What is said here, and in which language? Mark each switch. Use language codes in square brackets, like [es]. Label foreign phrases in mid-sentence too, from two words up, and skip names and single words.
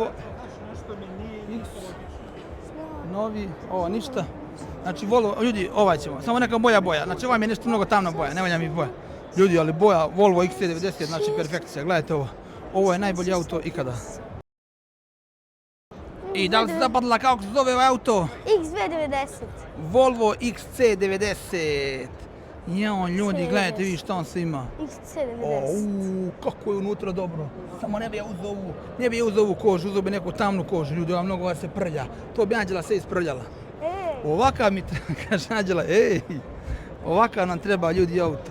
[bs] X. Novi, ovo ništa. Znači Volvo, ljudi, ovaj ćemo, samo neka boja. Znači ovaj mi je nešto mnogo tamna boja, ne valja mi boja. Ljudi, ali boja Volvo XC90, znači perfekcija, gledajte ovo. Ovo je najbolji auto ikada. I da li se zapadla kako se zove ovaj auto? XV90. Volvo XC90. Jao, ljudi, gledajte vi šta on sve ima. XC90. Kako je unutra dobro. Samo ne bi ja uzeo ovu kožu, uzeo bi neku tamnu kožu. Ljudi, ova mnogo se prlja. To bi Anđela sve isprljala. Ovakav mi treba, kaže Anđela, ovakav nam treba, ljudi, auto.